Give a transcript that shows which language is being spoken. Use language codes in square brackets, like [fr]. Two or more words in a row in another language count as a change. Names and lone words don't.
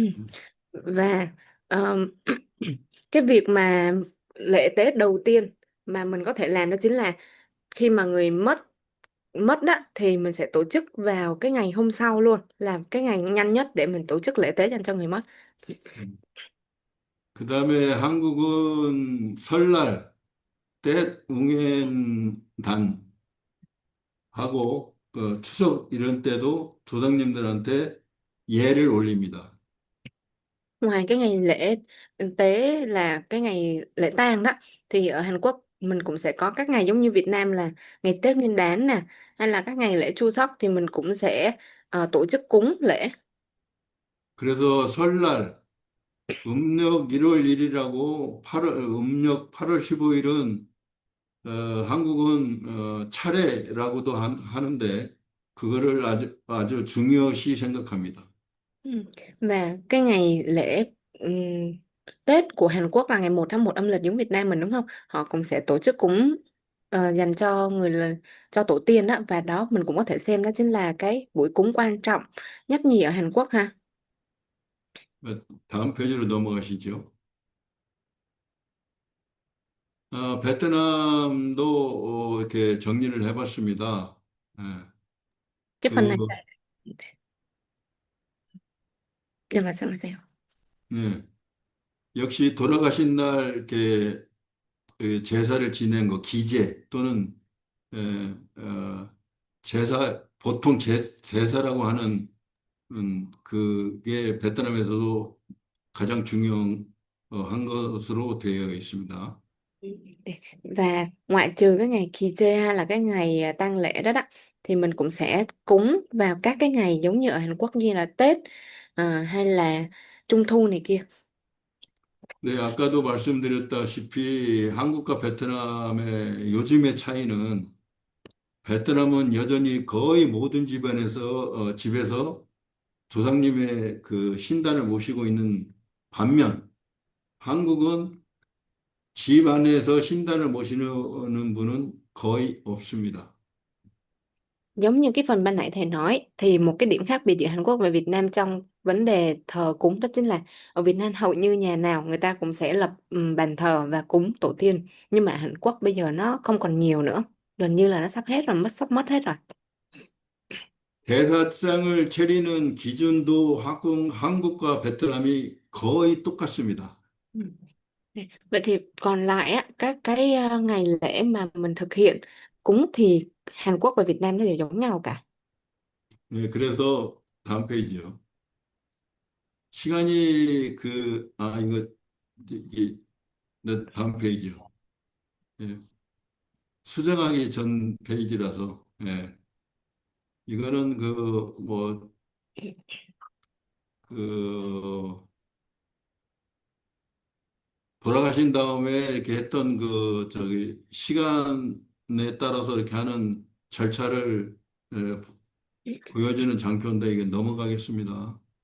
[vi] Và um, cái việc mà lễ tế đầu tiên mà mình có thể làm đó chính là khi mà người mất mất đó thì mình sẽ tổ chức vào cái ngày hôm sau luôn, làm cái ngày nhanh nhất để mình tổ chức lễ tế dành cho người mất. [ko] 그 다음에 한국은 설날, 때 웅엔단하고 추석 이런 때도 조상님들한테 예를 올립니다. [vi] Ngoài cái ngày lễ tế là cái ngày lễ tang đó, thì ở Hàn Quốc mình cũng sẽ có các ngày giống như Việt Nam là ngày Tết Nguyên đán nè, hay là các ngày lễ Chu Sóc thì mình cũng sẽ tổ chức cúng lễ. [ko] 그래서 설날 음력 1월 1일하고 음력 8월 15일은 한국은 차례라고도 하는데 그거를 아주 중요시 생각합니다. [vi] Ừ. Và cái ngày lễ Tết của Hàn Quốc là ngày 1 tháng 1 âm lịch giống Việt Nam mình đúng không? Họ cũng sẽ tổ chức cúng dành cho cho tổ tiên đó, và đó mình cũng có thể xem đó chính là cái buổi cúng quan trọng nhất nhì ở Hàn Quốc ha. [ko] 다음 페이지로 넘어가시죠. 베트남도 이렇게 정리를 해봤습니다. 예, [vi] Cái phần này [ko] 그, [vi] là để mà xem. [ko] 예, 역시 돌아가신 날 이렇게 그 제사를 지낸 거, 기제 또는 에, 제사, 보통 제사라고 하는 그게 베트남에서도 가장 중요한 것으로 되어 있습니다. [vi] Và ngoại trừ cái ngày kỳ chê hay là cái ngày tang lễ đó đó, thì mình cũng sẽ cúng vào các cái ngày giống như ở Hàn Quốc như là Tết hay là Trung thu này kia. [ko] 네, 아까도 말씀드렸다시피 한국과 베트남의 요즘의 차이는 베트남은 여전히 거의 모든 집에서 조상님의 그 신단을 모시고 있는 반면 한국은 집 안에서 신단을 모시는 분은 거의 없습니다. [vi] Giống như cái phần ban nãy thầy nói thì một cái điểm khác biệt giữa Hàn Quốc và Việt Nam trong vấn đề thờ cúng đó chính là ở Việt Nam hầu như nhà nào người ta cũng sẽ lập bàn thờ và cúng tổ tiên, nhưng mà Hàn Quốc bây giờ nó không còn nhiều nữa, gần như là nó sắp hết rồi, sắp mất hết rồi. [ko] 대사상을 차리는 기준도 한국과 베트남이 거의 똑같습니다. [vi] Ừ. Vậy thì còn lại á, các cái ngày lễ mà mình thực hiện cúng thì Hàn Quốc và Việt Nam nó đều giống nhau cả. [ko] 네, 그래서 다음 페이지요. 시간이 이거, 이게, 네, 다음 페이지요. 예, 수정하기 전 페이지라서, 예, 이거는 그, 돌아가신 다음에 이렇게 했던 시간에 따라서 이렇게 하는 절차를, 예, 보여주는 장표인데, 이게 넘어가겠습니다.